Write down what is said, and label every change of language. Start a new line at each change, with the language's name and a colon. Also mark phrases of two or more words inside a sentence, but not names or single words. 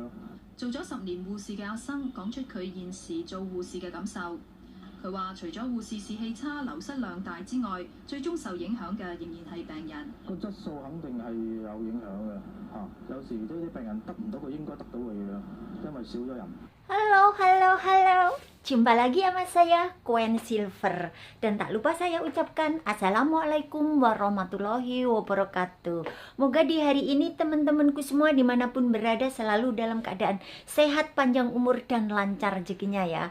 Cantonese: 做咗10年護士嘅阿生講出佢現時做護士嘅感受。佢話：除咗護士士氣差、流失量大之外，最終受影響嘅仍然係病人。個質素肯定係有影響嘅嚇，有時呢啲病人得唔到佢應該得到嘅嘢，因為少咗人。
Indonesian: Halo, halo, halo. Jumpa lagi sama saya, Gwen Silver. Dan tak lupa saya ucapkan
Arabic: السلام عليكم ورحمة الله وبركاته.
Indonesian: Moga di hari ini teman-temanku semua dimanapun berada selalu dalam keadaan sehat, panjang umur, dan lancar rezekinya ya.